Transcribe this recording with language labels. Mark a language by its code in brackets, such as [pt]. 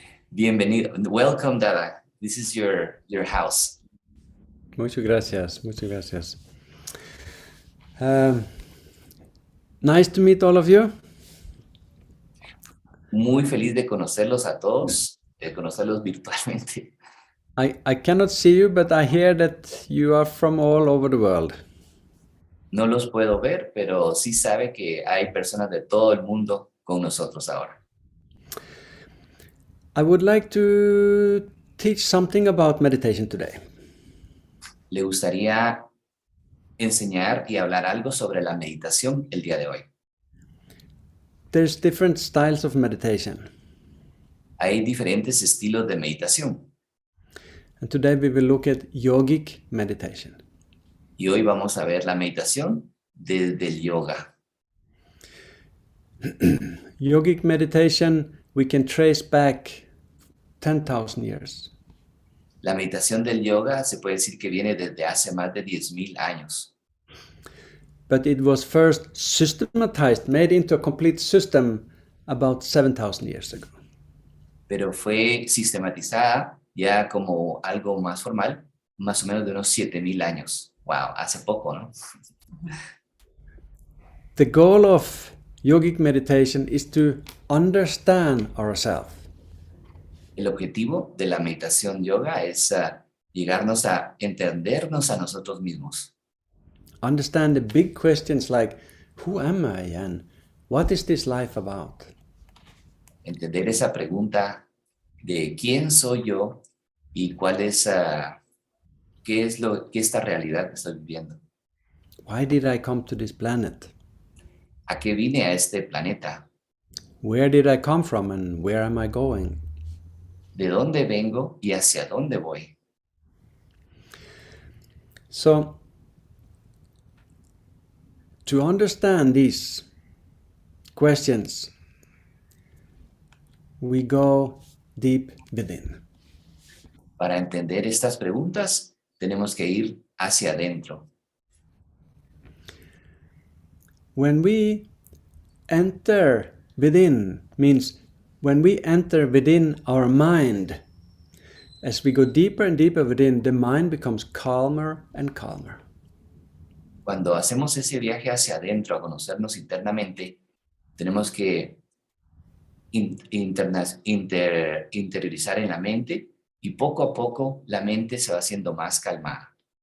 [es] Bienvenido. [en] Welcome, Dada. This is your house. [es] Muchas gracias, muchas gracias. [en] Nice to meet all of you. [es] Muy feliz de conocerlos a todos, de conocerlos virtualmente. [en] I cannot see you, but I hear that you are from all over the world. [es] No los puedo ver, pero sí sabe que hay personas de todo el mundo con nosotros ahora. [en] I would like to teach something about meditation today. [es] Le gustaría enseñar y hablar algo sobre la meditación el día de hoy. [en] There's different styles of meditation. [es] Hay diferentes estilos de meditación. [en] And today we will look at yogic meditation. [es] Y hoy vamos a ver la meditación desde el yoga. [en] Yogic meditation we can trace back 10,000 years. [es] La meditación del yoga se puede decir que viene desde hace más de 10,000 años. [en] But it was first systematized, made into a complete system about 7,000 years ago. [es] Pero fue sistematizada ya como algo más formal, más o menos de unos 7,000 años. Wow, hace poco, ¿no? [en] The goal of yogic meditation is to understand ourselves. [es] El objetivo de la meditación yoga es llegarnos a entendernos a nosotros mismos. [en] Understand the big questions like, who am I and what is this life about? [es] Entender esa pregunta de quién soy yo y cuál es, qué es esta realidad que estoy viviendo. [en] Why did I come to this planet? [es] ¿A qué vine a este planeta? [en] Where did I come from and where am I going? [es] ¿De dónde vengo y hacia dónde voy? [en] So, to understand these questions, we go deep within. [es] Para entender estas preguntas, tenemos que ir hacia adentro. [en] When we enter within, means when we enter within our mind, as we go deeper and deeper within, the mind becomes calmer and calmer. [es] Cuando hacemos ese viaje hacia adentro a conocernos internamente, tenemos que interiorizar en la mente y poco a poco la mente se va haciendo más calmada.